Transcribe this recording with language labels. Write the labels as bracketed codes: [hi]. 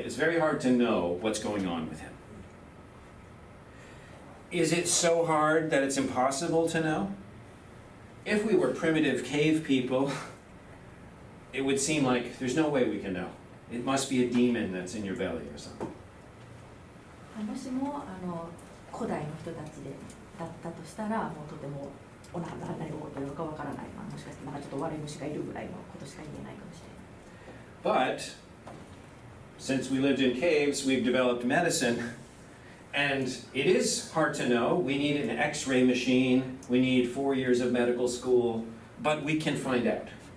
[en] It's very hard to know what's going on with him. Is it so hard that it's impossible to know? If we were primitive cave people, it would seem like there's no way we can know. It must be a demon that's in your belly or something. [ja] もしも古代の人たちだったとしたらもうとても何が起こっているのかわからない、もしかしてなんかちょっと悪い虫がいるぐらいのことしか言えないかもしれない。 [en] But since we lived in caves, we've developed medicine, and it is hard to know. We need an X-ray machine, we need 4 years of medical school, but we can find out.